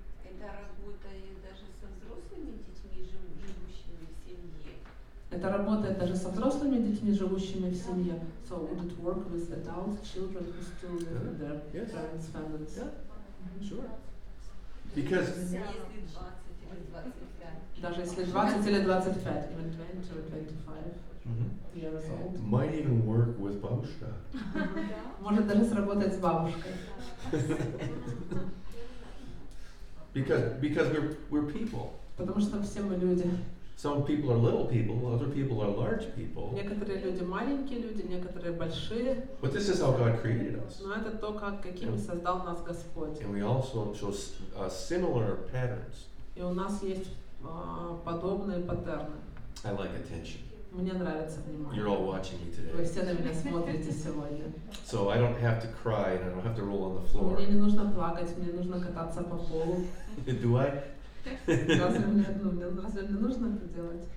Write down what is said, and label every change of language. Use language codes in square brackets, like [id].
[ru] Это работает даже со взрослыми детьми, живущими в семье. Это работает даже со взрослыми детьми, живущими в семье. [en] So would it work with adult children who still live in their Yes. parents' families? Sure. Because [ru] Если 20 или 25. Даже если 20 или 25, [en] even 20 or 25 years old. might even work with babushka. [ru] Может даже сработать с бабушкой. [en] Because we're people. [ru] Потому что все мы люди. [en] Some people are little people, other people are large people. [ru] Некоторые люди маленькие люди, некоторые большие. [en] But this is how God created us. [ru] Но это то, какими создал нас Господь. [en] And we also show similar patterns. [ru] И у нас есть подобные паттерны. [en] I like attention. [ru] Мне нравится внимание. [en] You're all watching me [ru] Вы [en] today. [ru] все на меня смотрите сегодня. [en] So I don't have to cry and I don't have to roll on the floor. [ru] Мне не нужно плакать, мне нужно кататься по полу. [en] Do I? [ru] Разве мне нужно это делать?